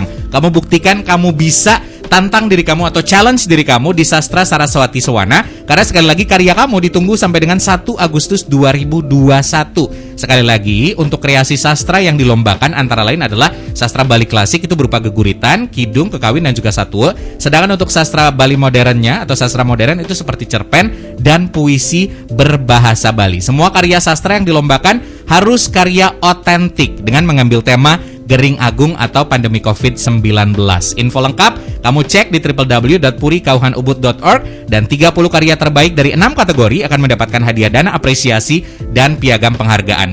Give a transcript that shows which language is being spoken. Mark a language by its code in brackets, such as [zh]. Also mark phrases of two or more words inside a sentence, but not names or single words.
[id] Kamu buktikan kamu bisa, tantang diri kamu atau challenge diri kamu di Sastra Saraswati Suwana. Karena sekali lagi karya kamu ditunggu sampai dengan 1 Agustus 2021. Sekali lagi, untuk kreasi sastra yang dilombakan antara lain adalah sastra Bali klasik itu berupa geguritan, kidung, kekawin dan juga satwa. Sedangkan untuk sastra Bali modernnya atau sastra modern itu seperti cerpen dan puisi berbahasa Bali. Semua karya sastra yang dilombakan harus karya otentik dengan mengambil tema Gering Agung atau pandemi COVID-19. Info lengkap kamu cek di www.purikauhanubud.org dan 30 karya terbaik dari 6 kategori akan mendapatkan hadiah dana apresiasi dan piagam penghargaan.